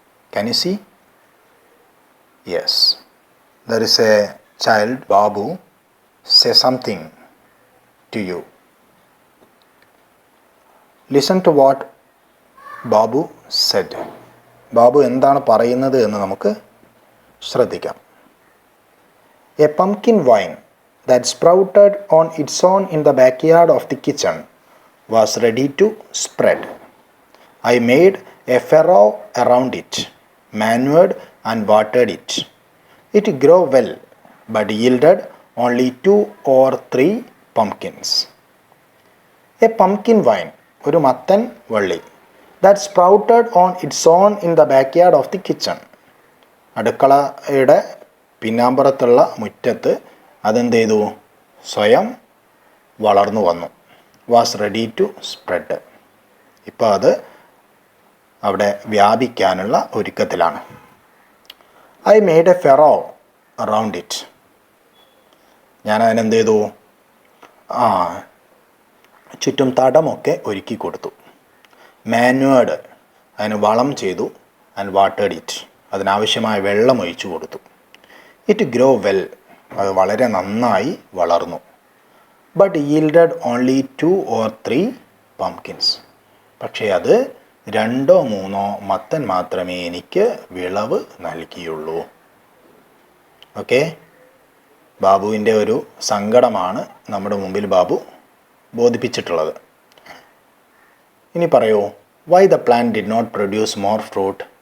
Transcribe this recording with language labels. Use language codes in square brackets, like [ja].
[en] Can you see? Yes. There is a child, Babu, say something to you. Listen to what Babu said. [ml] Babu എന്താണ് പറയുന്നത് എന്ന് നമുക്ക് ശ്രദ്ധിക്കാം. [en] A pumpkin vine that sprouted on its own in the backyard of the kitchen was ready to spread. I made a furrow around it, manured and watered it. It grew well, but yielded only 2 or 3 pumpkins. A pumpkin vine, [ml] ഒരു മത്തൻ വള്ളി, [en] that sprouted on its own in the backyard of the kitchen. [ml] അടുക്കളയുടെ പിന്നാമ്പുറത്തുള്ള മുറ്റത്ത് അതെന്ത് ചെയ്തു? സ്വയം വളർന്നു വന്നു. [en] was ready to spread. [ml] ഇപ്പോൾ അത് അവിടെ വ്യാപിക്കാനുള്ള ഒരുക്കത്തിലാണ്. [en] I made a furrow around it. [ml] ഞാൻ അതിനെന്ത് ചെയ്തു? ചുറ്റും തടമൊക്കെ ഒരുക്കി കൊടുത്തു. മാനുവേർഡ്, അതിന് വളം ചെയ്തു. [en] and വാട്ടേഡ് it, [ml] അതിനാവശ്യമായ വെള്ളം ഒഴിച്ചു കൊടുത്തു. [en] it grow well, [ml] അത് വളരെ നന്നായി വളർന്നു. [en] But yielded only 2 or 3 pumpkins. [ml] പക്ഷേ അത് 2 or 3 മത്തൻ മാത്രമേ എനിക്ക് വിളവ് നൽകിയുള്ളൂ. ഓക്കെ, ബാബുവിൻ്റെ ഒരു സങ്കടമാണ് നമ്മുടെ മുമ്പിൽ ബാബു ബോധിപ്പിച്ചിട്ടുള്ളത്. ഇനി പറയൂ, [en] Why the plant did not produce more fruit.